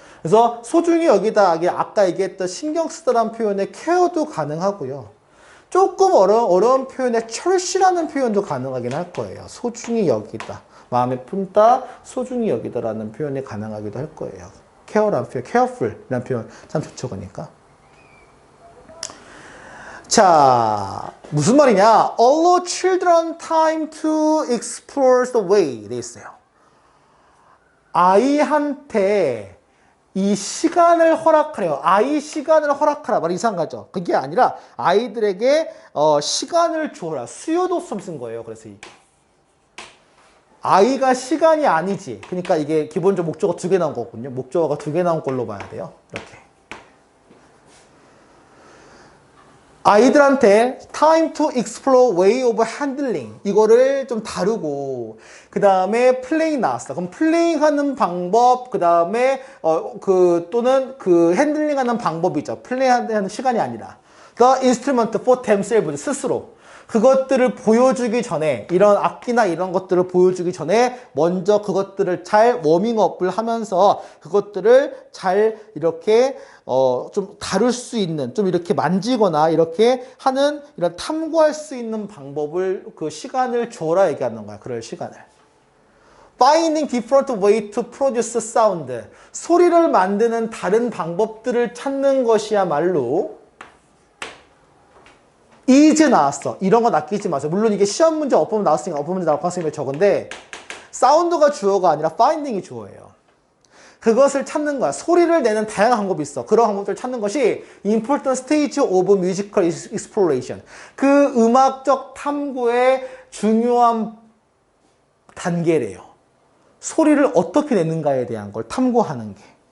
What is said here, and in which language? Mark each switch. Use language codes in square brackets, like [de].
[ko] 그래서 소중히 여기다 아까 얘기했던 신경 쓰다라는 표현의 케어도 가능하고요. 조금 어려운 표현에 cherish라는 표현도 가능하긴 할 거예요. 소중히 여기다. 마음에 품다, 소중히 여기다라는 표현이 가능하기도 할 거예요. care라는 표현, careful이라는 표현 참 좋죠, 그러니까. 자, 무슨 말이냐? [en] Allow children time to explore the way. [ko] 돼 있어요. 아이한테 이 시간을 허락하래요. 아이 시간을 허락하라. 말 이상하죠? 그게 아니라 아이들에게 시간을 주어라. 수요도점 쓴 거예요. 그래서 이게. 아이가 시간이 아니지. 그러니까 이게 기본적으로 목적어 2개 나온 거거든요. 목적어가 2개 나온 걸로 봐야 돼요. 이렇게. 아이들한테 [en] time to explore way of handling [ko] 이거를 좀 다루고 그 다음에 playing 나왔어. 그럼 playing 하는 방법 그 다음에 또는 그 handling 하는 방법이죠. play 하는 시간이 아니라 [en] the instrument for themselves [ko] 스스로 그것들을 보여주기 전에 이런 악기나 이런 것들을 보여주기 전에 먼저 그것들을 잘 워밍업을 하면서 그것들을 잘 이렇게 좀 다룰 수 있는 좀 이렇게 만지거나 이렇게 하는 이런 탐구할 수 있는 방법을 그 시간을 줘라 얘기하는 거야. 그럴 시간을. [en] Finding different way to produce sound. [ko] 소리를 만드는 다른 방법들을 찾는 것이야말로 이제 나왔어. 이런 거 낚이지 마세요. 물론 이게 시험 문제 어법 나왔으니까 어법 문제 나올 가능성이 적은데 사운드가 주어가 아니라 finding이 주어예요. 그것을 찾는 거야. 소리를 내는 다양한 방법이 있어. 그런 방법들을 찾는 것이 [en] important stage of musical exploration. [ko] 그 음악적 탐구의 중요한 단계래요. 소리를 어떻게 내는가에 대한 걸 탐구하는 게.